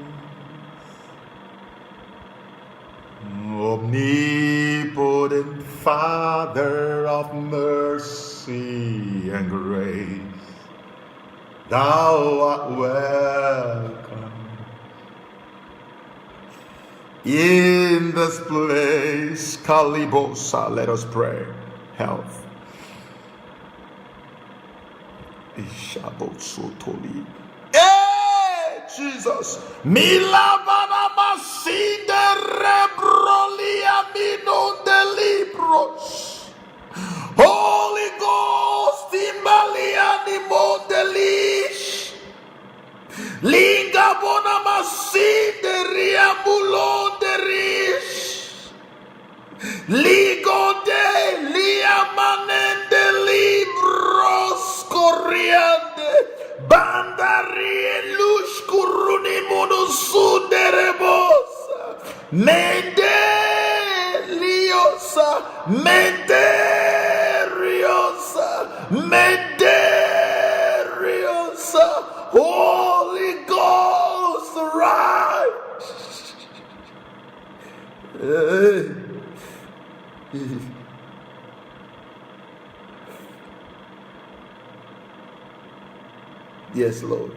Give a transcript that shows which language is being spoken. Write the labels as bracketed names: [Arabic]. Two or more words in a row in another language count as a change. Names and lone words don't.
[English] Omnipotent Father of mercy and grace, thou art welcome in this place. Kalibosa, let us pray. Health. Ishabosotoli. Hey, Jesus. Milavana masinde rebrolia minon de libros. Holy Ghost, Imbaliani Mondelish. Linga bona masinde riambulon de rish. Ligo de liamanende libros corriente. Bandari lush kuruni munusunde rebosa. Mendeliosa. Menderiosa. Holy Ghost, right? Yes, Lord.